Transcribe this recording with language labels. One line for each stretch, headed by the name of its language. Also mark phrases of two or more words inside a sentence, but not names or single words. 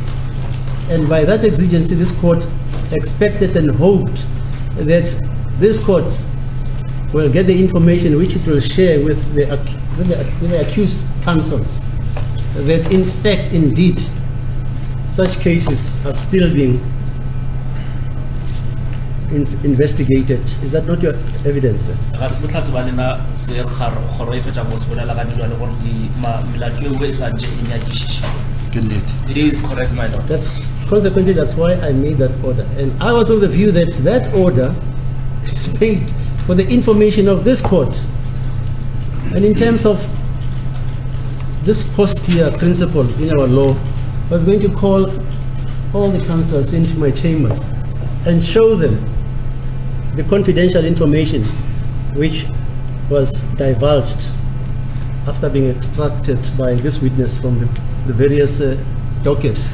English: And by that exigency, this court expected and hoped that this court will get the information which it will share with the accused counsels, that in fact, indeed, such cases are still being investigated. Is that not your evidence, sir?
Northern Sotho: Ga se botlhatse ba lena se kgoro e fetsa go se bolela ka dijalo gore di melato e nngwe e sa ntse e nyakišiša. Ke nnete.
English: It is correct, my lord. Consequently, that's why I made that order. And I was of the view that that order is made for the information of this court. And in terms of this posterior principle in our law, I was going to call all the counsels into my chambers and show them the confidential information which was divulged after being extracted by this witness from the various dockets.